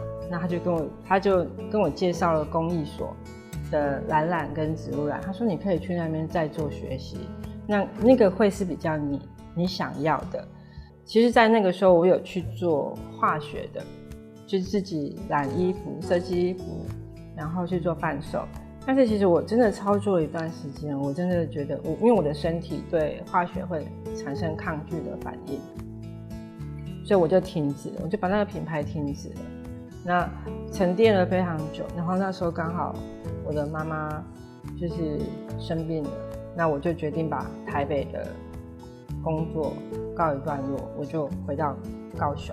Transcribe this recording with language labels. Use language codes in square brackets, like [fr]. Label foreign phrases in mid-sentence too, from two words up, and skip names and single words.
[zh] 那他就跟我介紹了工藝所的藍染跟植物染，他說你可以去那邊再做學習，那個會是比較你想要的。其實在那個時候我有去做化學的，就是自己染衣服、設計衣服，然後去做販售。但是其實我真的操作了一段時間，我真的覺得因為我的身體對化學會產生抗拒的反應，所以我就停止了，我就把那個品牌停止了。那沉澱了非常久，然後那時候剛好我的媽媽就是生病了，那我就決定把台北的工作告一段落，我就回到高雄。